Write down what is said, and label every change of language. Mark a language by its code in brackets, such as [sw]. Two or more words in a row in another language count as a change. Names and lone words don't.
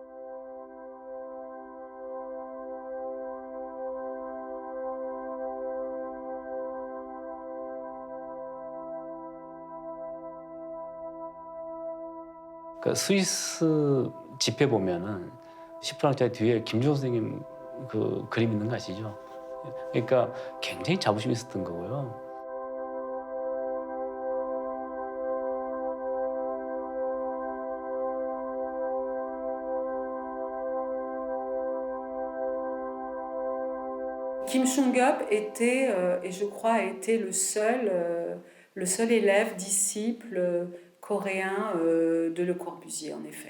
[ko] 그 스위스 집회 보면은 10프랑짜리 뒤에 김주호 선생님 그 그림 있는 거 아시죠? 그러니까 굉장히 자부심이 있었던 거고요. [fr] Kim Jong-il était, et je crois, a été le seul élève, disciple coréen de Le Corbusier, en effet.